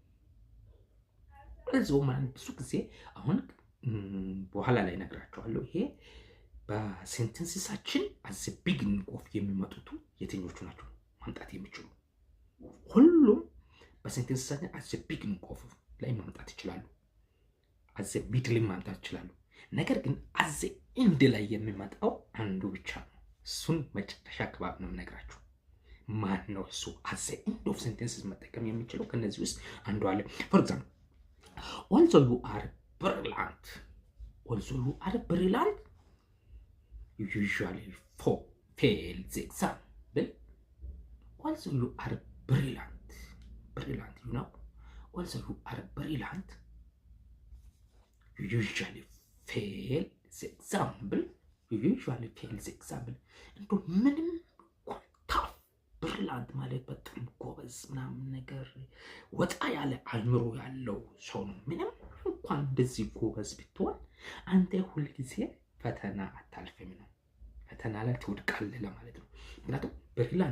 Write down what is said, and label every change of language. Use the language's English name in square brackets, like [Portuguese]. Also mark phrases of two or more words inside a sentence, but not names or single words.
[Amharic] ማለት ብዙ ጊዜ አሁን በኋላ ላይ ነግራቸዋለሁ። ይሄ በሴንቴንስሳችን [English] as a beginning of [Amharic] የሚመጡት የትኞቹ ናቸው ማምጣት የሚችሉ? ሁሉም በሴንቴንስሳችን [English] as a beginning of [Amharic] ላይ ማምጣት ይችላሉ። [English] as a middle [Amharic] ማምጣት ይችላሉ። ነገር ግን [English] as a end [Amharic] ላይ የሚመጣው አንዱ ብቻ ነው። እሱን መጨረሻ አካባቢ ነው የምነግራችሁ። ማን ነው እሱ? [English] as a end of sentences [Amharic] መጠቀም የሚችለው ከነዚህ ውስጥ አንዱ አለ። [English] for example, although you are brilliant, you usually fail the exam. Although you are brilliant, you know, although you are brilliant, you usually fail the example. [Amharic] እንዶ ምንም ኮንታፍ ብሪላንት ማለት በጣም ጎበዝ ምናምን ነገር ወጣ ያለ አእምሮ ያለው ሰው ነው። ምንም እንኳን እንደዚህ ጎበዝ ብትሆን አንተ ሁልጊዜ ፈተና አታልፍም ነው። ፈተና ላይ ትወድቃለህ ለማለት ነው። ምክንያቱም ብሪላንት